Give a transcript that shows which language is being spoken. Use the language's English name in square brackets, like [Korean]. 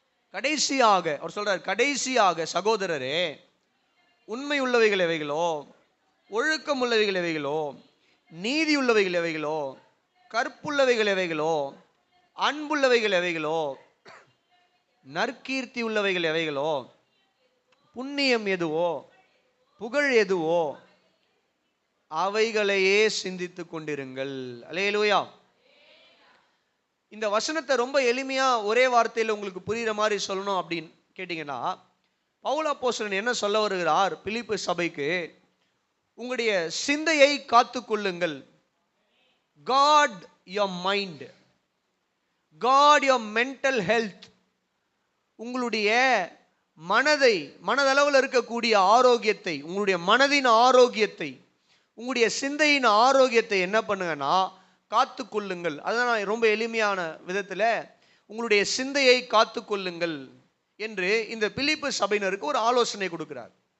[Tamil] கடைசியாக அவர் சொல்றார், கடைசியாக சகோதரரே, உண்மை உள்ளவைகள் எவைகளோ, ஒழுக்கம் உள்ளவைகள் எவைகளோ, நீதி உள்ளவைகள் எவைகளோ, கற்புள்ளவைகள் எவைகளோ, அன்புள்ளவைகள் எவைகளோ, நற்கீர்த்தி உள்ளவைகள் எவைகளோ, புண்ணியம் எதுவோ, புகழ் எதுவோ, அவைகளையே சிந்தித்து கொண்டிருங்கள். அல்லேலூயா. இந்த வசனத்தை ரொம்ப எளிமையா ஒரே வார்த்தையில் உங்களுக்கு புரியுற மாதிரி சொல்லணும் அப்படின்னு கேட்டீங்கன்னா, பவுல் அப்போஸ்தலன் என்ன சொல்ல வருகிறார் பிலிப்பு சபைக்கு? உங்களுடைய சிந்தையை காத்து கொள்ளுங்கள். [English] God your mind, God your mental health. [Tamil] உங்களுடைய மனதளவில் இருக்கக்கூடிய ஆரோக்கியத்தை, உங்களுடைய மனதின் ஆரோக்கியத்தை, உங்களுடைய சிந்தையின் ஆரோக்கியத்தை என்ன பண்ணுங்கன்னா காத்து கொள்ளுங்கள். அதான் ரொம்ப எளிமையான விதத்தில் உங்களுடைய சிந்தையை காத்து கொள்ளுங்கள் என்று இந்த பிலிப்பு சபையினருக்கு ஒரு ஆலோசனை கொடுக்கிறார்.